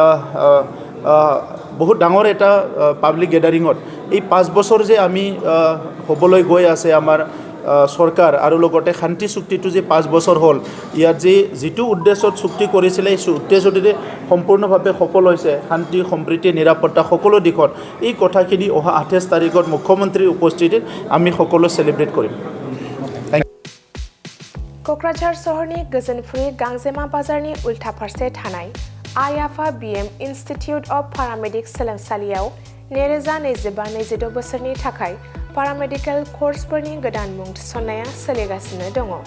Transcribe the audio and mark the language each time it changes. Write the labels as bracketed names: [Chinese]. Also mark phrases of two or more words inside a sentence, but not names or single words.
[Assamese] বহুত ডাঙৰ এটা পাব্লিক গেডাৰিঙত এই 5 বছৰ যে আমি হ'বলৈ গৈ আছে আমাৰ সৰকাৰ আৰু লগতে শান্তি চুক্তিটো যে 5 বছৰ হ'ল ইয়াত যে যিটো উদ্দেশ্যত চুক্তি কৰিছিলে এই উদ্দেশ্যটোতে সম্পূৰ্ণভাৱে সফল হৈছে শান্তি সম্প্ৰীতি নিৰাপত্তা সকলো দিশত এই কথাখিনি অহা 28 তাৰিখত মুখ্যমন্ত্ৰীৰ উপস্থিতিত আমি সকলো চেলিব্ৰেট কৰিম [Bodo] क'क्राझार सहरनि गोजोनफुरि गांजेमा बाजारनि उल्था फारसे थानाय आइआफा BM इन्स्टिट्युट अफ पारामेडिक सोलोंसालियाव 2025-26 बोसोरनि थाखाय पारामेडिकेल कर्सफोरनि गोदान मुं थिसननाया सोलिगासिनो दङ।